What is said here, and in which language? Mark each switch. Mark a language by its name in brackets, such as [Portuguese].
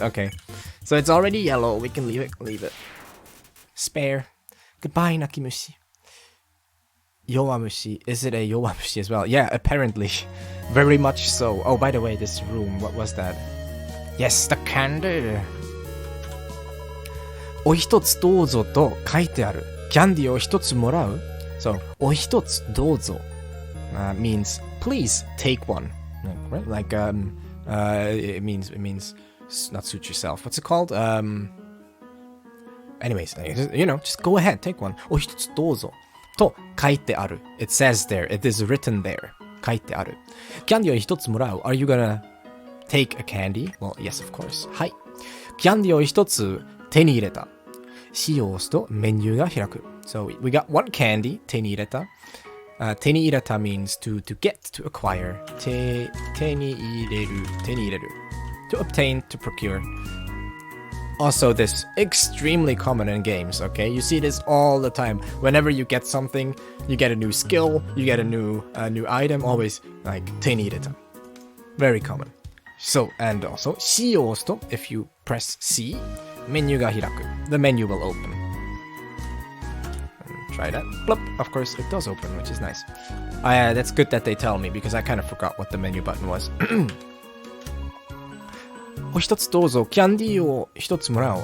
[English] Okay. So it's already yellow. We can leave it. Spare. Goodbye, Nakimushi. Yowamushi. Is it a Yowamushi as well? Yeah, apparently. Very much so. Oh, by the way, this room, what was that? Yes, the candle. [Japanese] お一つどうぞと書いてある。キャンディーを一つもらう? [English] So, [Japanese] お一つどうぞ [English] means please take one. Right? Like, it means not suit yourself. What's it called? Anyways, you know, just go ahead, take one. [Japanese] お一つどうぞと書いてある. [English] It says there, it is written there. [Japanese] 書いてある。キャンディーを一つもらう. [English] Are you gonna take a candy? Well, yes, of course. [Japanese] はい。キャンディーを一つ手に入れた。使用するとメニューが開く。 [English] So we got one candy, [Japanese] 手に入れた。 [English] 手に入れた means to get, to acquire. [Japanese] 手に入れる。 [English] To obtain, to procure. Also, this extremely common in games, okay? You see this all the time. Whenever you get something, you get a new skill, you get a new item, always like [Japanese] 手に入れた. [English] Very common. So, and also, [Japanese] 使用すると [English] if you press C, [Japanese] メニューが開く. [English] The menu will open. Try that. Bloop. Of course, it does open, which is nice. That's good that they tell me, because I kind of forgot what the menu button was. [Japanese] お一つどうぞ。キャンディーを一つもらおう。